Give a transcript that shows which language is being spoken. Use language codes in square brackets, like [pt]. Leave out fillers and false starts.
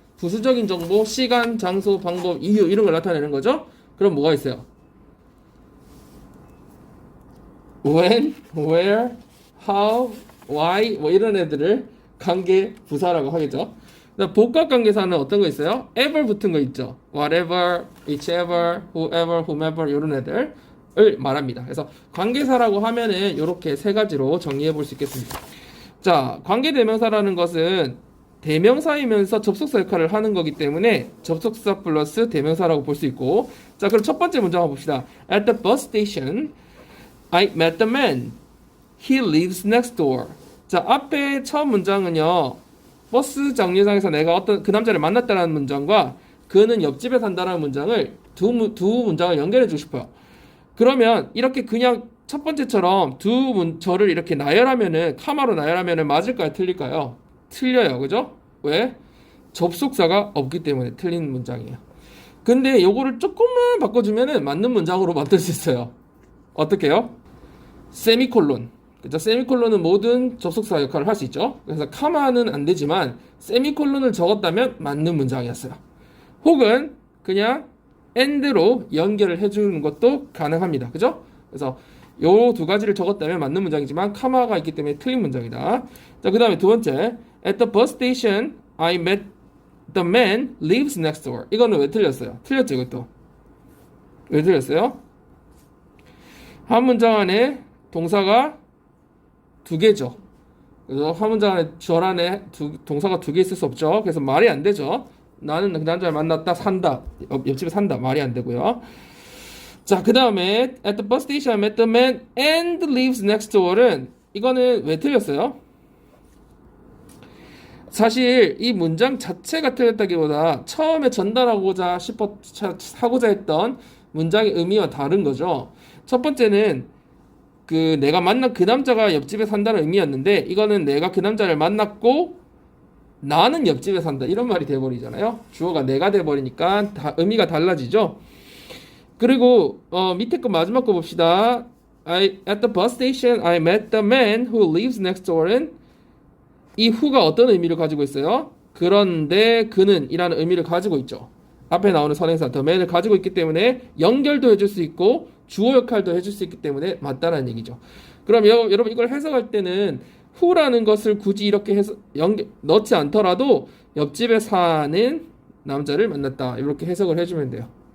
[ko] 부수적인 정보, 시간, 장소, 방법, 이유 이런 걸 나타내는 거죠. 그럼 뭐가 있어요? when, where, how, why 뭐 이런 애들을 관계 부사라고 하겠죠. 복합관계사는 어떤 거 있어요? ever 붙은 거 있죠. whatever, whichever, whoever, whomever 이런 애들을 말합니다. 그래서 관계사라고 하면은 이렇게 세 가지로 정리해 볼 수 있겠습니다. 자, 관계대명사라는 것은 대명사이면서 접속사 역할을 하는 거기 때문에 접속사 플러스 대명사라고 볼 수 있고, 자, 그럼 첫 번째 문장 한번 봅시다. [en] At the bus station, I met the man. He lives next door. [ko] 자, 앞에 첫 문장은요, 버스 정류장에서 내가 어떤 그 남자를 만났다는 문장과 그는 옆집에 산다는 문장을 두 문장을 연결해 주고 싶어요. 그러면 이렇게 그냥 첫 번째처럼 저를 이렇게 나열하면은 카마로 나열하면은 맞을까요? 틀릴까요? 틀려요. 그죠? 왜? 접속사가 없기 때문에 틀린 문장이에요. 근데 요거를 조금만 바꿔주면은 맞는 문장으로 만들 수 있어요. 어떻게요? 세미콜론. 그죠? 세미콜론은 모든 접속사 역할을 할 수 있죠. 그래서 카마는 안 되지만 세미콜론을 적었다면 맞는 문장이었어요. 혹은 그냥 and로 연결을 해주는 것도 가능합니다. 그죠? 그래서 요 두 가지를 적었다면 맞는 문장이지만 카마가 있기 때문에 틀린 문장이다. 자, 그 다음에 두 번째, [en] at the bus station, I met the man lives next door. [ko] 이거는 왜 틀렸어요? 틀렸죠, 이것도. 왜 틀렸어요? 한 문장 안에 동사가 두 개죠. 그래서 한 문장 안에 절 안에 동사가 두 개 있을 수 없죠. 그래서 말이 안 되죠. 나는 그 남자를 만났다, 산다, 옆집에 산다, 말이 안 되고요. 자, 그 다음에 [en] at the bus station I met the man and lives next door은 [ko] 이거는 왜 틀렸어요? 사실 이 문장 자체가 틀렸다기보다 처음에 전달하고자 하고자 했던 문장의 의미와 다른 거죠. 첫 번째는 그 내가 만난 그 남자가 옆집에 산다는 의미였는데 이거는 내가 그 남자를 만났고 나는 옆집에 산다 이런 말이 돼버리잖아요. 주어가 내가 돼버리니까 의미가 달라지죠. 그리고 밑에 거 마지막 거 봅시다. [en] At the bus station, I met the man who lives next door은 [ko] 이 who가 어떤 의미를 가지고 있어요? 그런데 그는 이라는 의미를 가지고 있죠. 앞에 나오는 선행사 the man을 가지고 있기 때문에 연결도 해줄 수 있고 주어 역할도 해줄 수 있기 때문에 맞다라는 얘기죠. 그럼 여러분 이걸 해석할 때는 who라는 것을 굳이 이렇게 넣지 않더라도 옆집에 사는 남자를 만났다 이렇게 해석을 해주면 돼요.